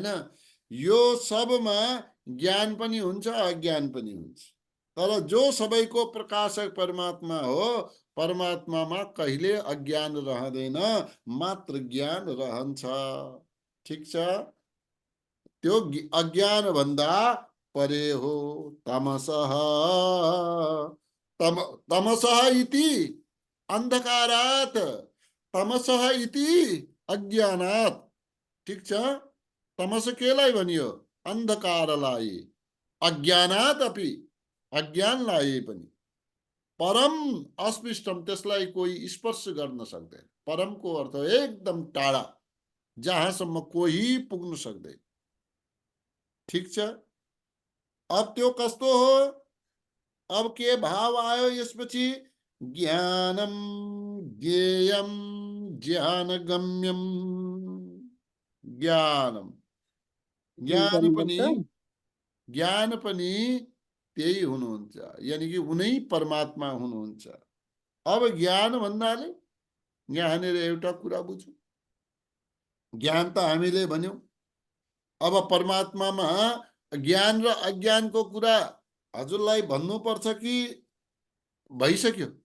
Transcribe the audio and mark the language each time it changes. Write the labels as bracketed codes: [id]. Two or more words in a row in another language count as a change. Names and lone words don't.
[ne] यो सबमा ज्ञान पनि हुन्छ, अज्ञान पनि हुन्छ। तर जो सबैको प्रकाशक परमात्मा हो, परमात्मामा कहिले अज्ञान रहँदैन, मात्र ज्ञान रहन्छ। ठिक छ। त्यो अज्ञान भन्दा परे हो। [sa] तमसः, तमसः इति अन्धकारात्, तमसः इति अज्ञानात्। [ne] ठिक छ। तमस केलाई भनियो? अन्धकारलाई। [sa] अज्ञानात् अपि, [ne] अज्ञानलाई पनि। [sa] परम अस्पृष्टम, [ne] त्यसलाई कोही स्पर्श गर्न सक्दैन। परमको अर्थ एकदम टाढा, जहाँसम्म कोही पुग्न सक्दैन। ठिक छ। अब त्यो कस्तो हो? अब के भाव आयो यसपछि? [sa] ज्ञानम ज्ञेयम ज्ञानगम्यम। [ne] ज्ञानम, ज्ञान पनि त्यही हुनुहुन्छ। यानी कि उनै परमात्मा हुनुहुन्छ। अब ज्ञान भन्नाले यहाँनिर एउटा कुरा बुझौँ। ज्ञान त हामीले भन्यौं। अब परमात्मामा ज्ञान र अज्ञानको कुरा हजुरलाई भन्नुपर्छ कि भइसक्यो?